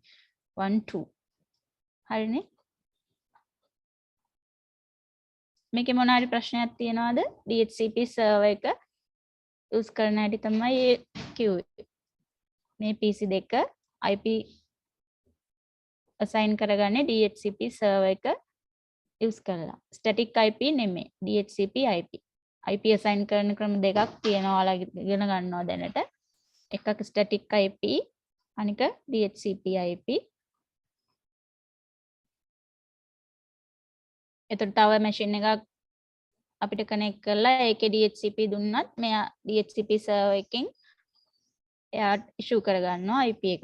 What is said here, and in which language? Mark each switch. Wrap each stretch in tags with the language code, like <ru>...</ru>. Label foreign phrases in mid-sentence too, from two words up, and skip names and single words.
<si>1 2 හරිනේ. මේකේ මොන හරි ප්‍රශ්නයක් තියෙනවද?</si> <en>DHCP server</en> <si>එක use කරන හැටි තමයි කිව්වේ. මේ PC දෙක</si> <en>IP assign</en> <si>කරගන්නේ</si> <en>DHCP server</en> <si>එක use කරලා.</si> <en>static IP නෙමෙයි. DHCP IP. IP assign</en> <si>කරන ක්‍රම දෙකක් තියෙනවා. ඔයාලා ඉගෙන ගන්නවා දැනට. එකක්</si> <en>static IP</en> <si>අනික</si> <en>DHCP IP.</en> <si>එතකොට තව මැෂින් එකක් අපිට කනෙක්ට් කරලා ඒකේ DHCP දුන්නත් මෙයා</si> <en>DHCP server</en> <si>එකෙන් එයා ඉෂුව කරගන්නවා IP එක.</si>